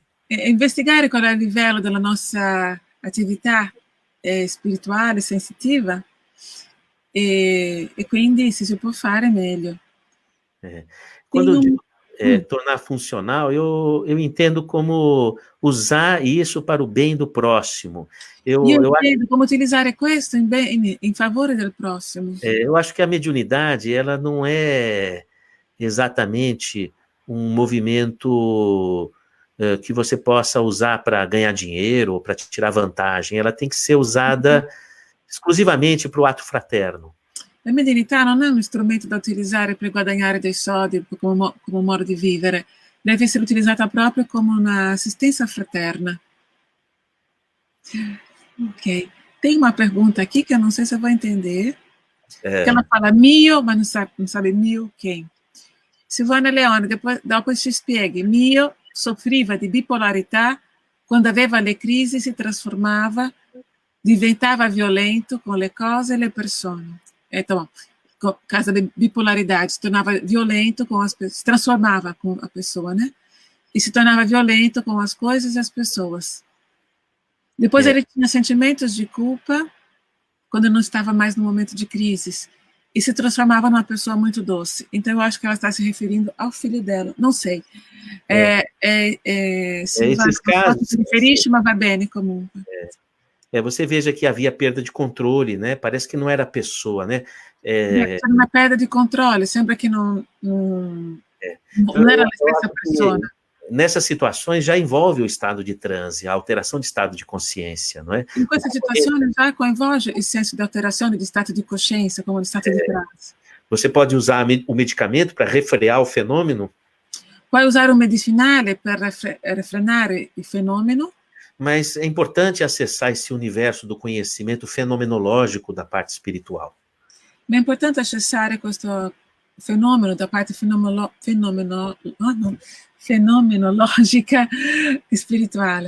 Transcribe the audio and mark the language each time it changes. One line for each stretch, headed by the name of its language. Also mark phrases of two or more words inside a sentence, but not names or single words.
Italian: Investigare qual è il livello della nostra attività spirituale, sensitiva, e quindi se si può fare meglio.
Portuguese: Quando eu digo tornar funcional, eu entendo como usar isso para o bem do próximo. Eu entendo como
Italian: utilizzare questo in favore del prossimo.
Portuguese: Eu acho que a mediunidade, ela não é exatamente um movimento que você possa usar para ganhar dinheiro ou para tirar vantagem. Ela tem que ser usada exclusivamente para o ato fraterno. La mediunità non è uno strumento da utilizzare per guadagnare dei soldi come un modo di vivere, deve essere utilizzata proprio come un'assistenza fraterna. Ok. Tem uma pergunta aqui que eu não sei se eu vou entender. Que ela fala mio, mas não sabe mio quem.
Italian: Silvana Leone, dopo ci spieghi. Mio soffriva di bipolarità, quando aveva le crisi si trasformava, diventava violento con le cose e le persone.
Portuguese: Então, por causa da bipolaridade, se tornava violento com as pessoas, se transformava com a pessoa, né? E se tornava violento com as coisas e as pessoas. Depois ele tinha sentimentos de culpa quando não estava mais no momento de crises e se transformava numa pessoa muito doce. Então eu acho que ela está se referindo ao filho dela. Não sei. Se esses casos.
Italian: Se riferisce, ma va bene comunque.
Portuguese: Você veja que havia perda de controle, né? Parece que não era a pessoa, né?
Italian: C'era una perda di controllo, sembra che non era la stessa persona.
Portuguese: Nessas situações já envolve o estado de transe, a alteração de estado de consciência, não é?
Italian: In questa situazione già coinvolge il senso di alterazione di stato di coscienza, come di stato di transe.
Portuguese: Você pode usar o medicamento para refrear o fenômeno.
Italian: Puoi usare un medicinale per refrenare il fenomeno.
Portuguese: Mas é importante acessar esse universo do conhecimento fenomenológico da parte espiritual.
Italian: Ma è importante acessare questo fenomeno da parte fenomenologica spirituale.